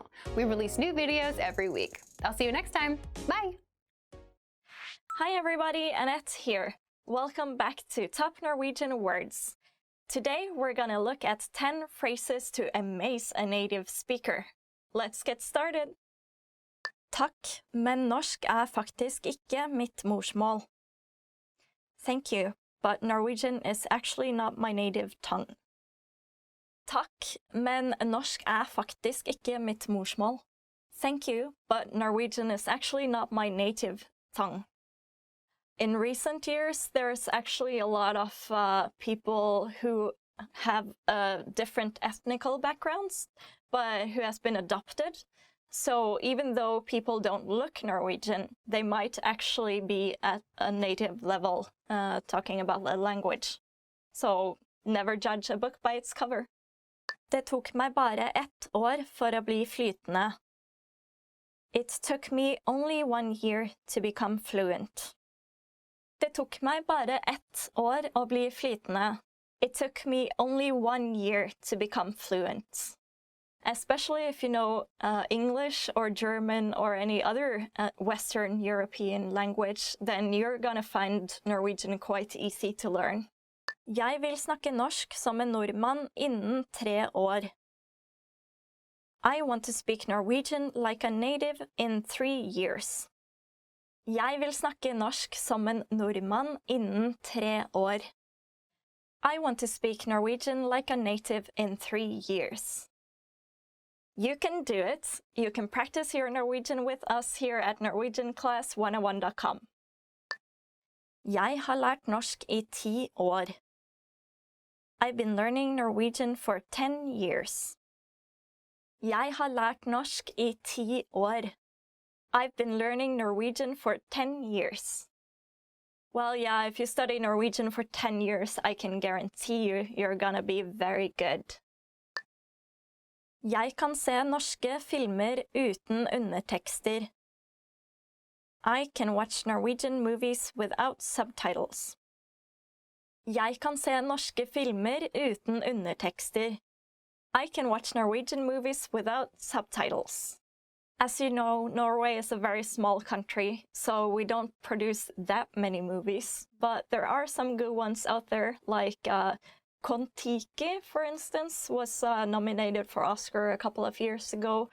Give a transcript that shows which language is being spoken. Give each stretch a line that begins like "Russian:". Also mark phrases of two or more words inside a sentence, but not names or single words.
English: We release new videos every week. I'll see you next time. Bye! Hi everybody, Annette here. Welcome back to Top Norwegian Words. Today we're gonna look at 10 phrases to amaze a native speaker. Let's get started!
Norwegian: Takk, men norsk faktisk ikke mitt morsmål.
English: Thank you, but Norwegian is actually not my native tongue.
Norwegian: Takk, men norsk faktisk ikke mitt morsmål.
English: Thank you, but Norwegian is actually not my native tongue. In recent years, there's actually a lot of people who have different ethnical backgrounds, but who has been adopted. So even though people don't look Norwegian, they might actually be at a native level talking about the language. So never judge a book by its cover.
Norwegian: Det tok meg bare 1 år for å bli flytende.
English: It took me only 1 year to become fluent.
Norwegian: Det tok meg bare 1 år å bli flytende.
English: It took me only 1 year to become fluent. Especially if you know English or German or any other Western European language, then you're gonna find Norwegian quite easy to learn.
Norwegian: Jeg vil snakke norsk som en nordmann innen 3 år.
English: I want to speak Norwegian like a native in 3 years.
Norwegian: Jeg vil snakke norsk som en nordmann innen 3 år.
English: I want to speak Norwegian like a native in 3 years. You can do it. You can practice your Norwegian with us here at norwegianclass101.com.
Norwegian: Jeg har lært norsk I 10 år.
English: I've been learning Norwegian for 10 years.
Norwegian: Jeg har lært norsk I 10 år.
English: I've been learning Norwegian for 10 years. Well, yeah, if you study Norwegian for 10 years, I can guarantee you're gonna be very good.
Norwegian: Jeg kan se norske filmer uten undertekster.
English: I can watch Norwegian movies without subtitles.
Norwegian: Jeg kan se norske filmer uten undertekster.
English: I can watch Norwegian movies without subtitles. As you know, Norway is a very small country, so we don't produce that many movies. But there are some good ones out there, like Kon-Tiki, for instance, was nominated for Oscar a couple of years ago.